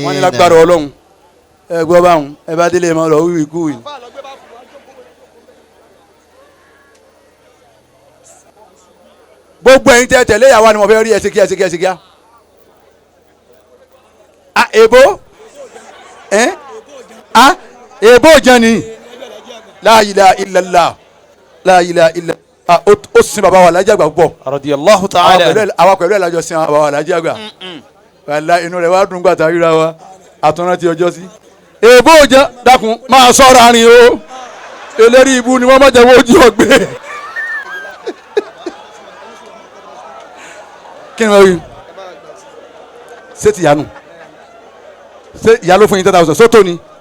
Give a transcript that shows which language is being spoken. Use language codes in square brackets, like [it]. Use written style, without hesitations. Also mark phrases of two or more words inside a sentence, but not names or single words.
[yo] wọ́n ní lágbára Ọlọ́run ẹ gbọ́ báwọn ẹ bá délé mọ́ lọ wíwí kú yìí. gbogbo ẹ̀yin tẹ́ tẹ̀lé ìyàwó ni mo fẹ́ rí ẹsẹ̀ kíá. èbó èbó jẹ́ ni [ar] لا إله إلا الله لا إله إلا الله [yo] ó sin baba wa Alhaji Àgbà púpọ̀. [ar] رضي الله تعالى. [yo] àwa pẹ̀lú ẹ̀ lájọ sin baba wa Alhaji Àgbà. wàlá inú rẹ̀ wá dùn gbàtà ríra wa àtúnrán ti ọjọ́ sí. èbó jẹ́ dákun máa sọ̀rọ̀ àárín o eléri ibu ni wọ́n má jẹ́ wọ́n jí ọgbẹ́. kí ni wọ́n wí ṣé ti yanu ṣé ìyá ló fún yín 10,000 sótó ni.